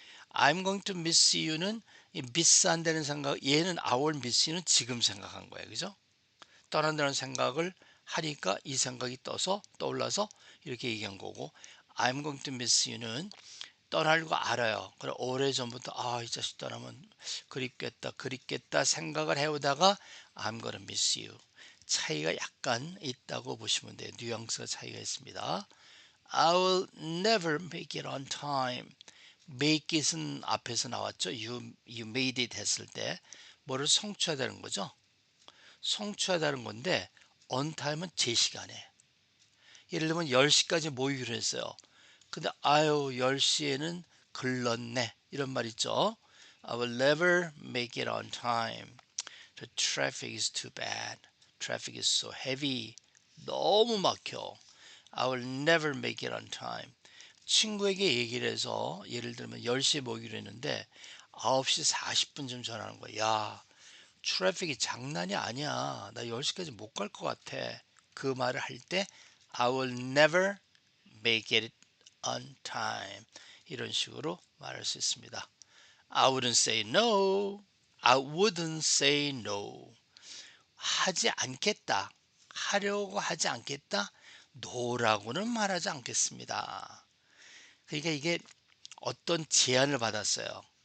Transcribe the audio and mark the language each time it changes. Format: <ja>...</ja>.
<en>I'm going to miss you는 miss</en> <ko>한다는 생각, 얘는</ko> <en>I will miss you는</en> <ko>지금 생각한 거예요. 그죠? 떠난다는 생각을 하니까 이 생각이 떠올라서 이렇게 얘기한 거고</ko> <en>I'm going to miss you</en> <ko>는 떠날 거 알아요. 그래 오래전부터 이 자식 떠나면 그립겠다 생각을 해오다가</ko> <en>I'm gonna miss you.</en> <ko>차이가 약간 있다고 보시면 돼요. 뉘앙스가 차이가 있습니다.</ko> <en>I will never make it on time.</en> <ko>make it은 앞에서 나왔죠.</ko> <en>You made it</en> <ko>했을 때 뭐를 성취하다는 거죠. 성취하다는 건데 on time은 제 시간에. 예를 들면 10시까지 모이기로 했어요. 근데 10시에는 글렀네. 이런 말 있죠.</ko> <en>I will never make it on time. The traffic is too bad. Traffic is so heavy.</en> <ko>너무 막혀.</ko> <en>I will never make it on time.</en> <ko>친구에게 얘기를 해서 예를 들면 10시에 모이기로 했는데 9시 40분쯤 전화하는 거야. 야, 트래픽이 장난이 아니야. 나 10시까지 못 갈 것 같아. 그 말을 할 때</ko> <en>I will never make it on time.</en> <ko>이런 식으로 말할 수 있습니다.</ko> <en>I wouldn't say no. I wouldn't say no.</en> <ko>하지 않겠다. 하려고 하지 않겠다. no라고는 말하지 않겠습니다. 그러니까 이게 어떤 제안을 받았어요.</ko>